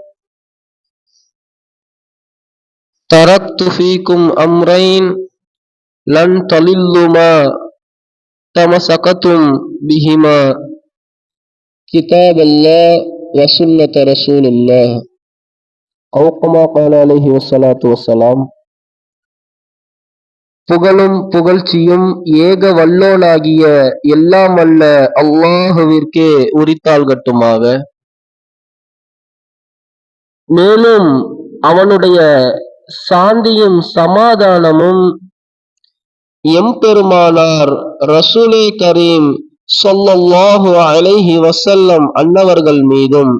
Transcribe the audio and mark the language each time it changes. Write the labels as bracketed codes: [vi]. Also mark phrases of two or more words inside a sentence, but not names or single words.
[ar] تركت فيكم أمرين لن تضلوا ما تمسكتم بهما كتاب الله وسنة رسول الله أو كما قال عليه الصلاة والسلام. [ta] புகழும் புகழ்ச்சியும் ஏக வல்லோனாகிய எல்லாம் வல்ல அல்லாஹுவிற்கே உரித்தாள்கட்டுமாக. மேலும் அவனுடைய சாந்தியும் சமாதானமும் எம்பெருமானார் [ar] رسول كريم صلى الله عليه وسلم [ta] அன்னவர்கள் மீதும்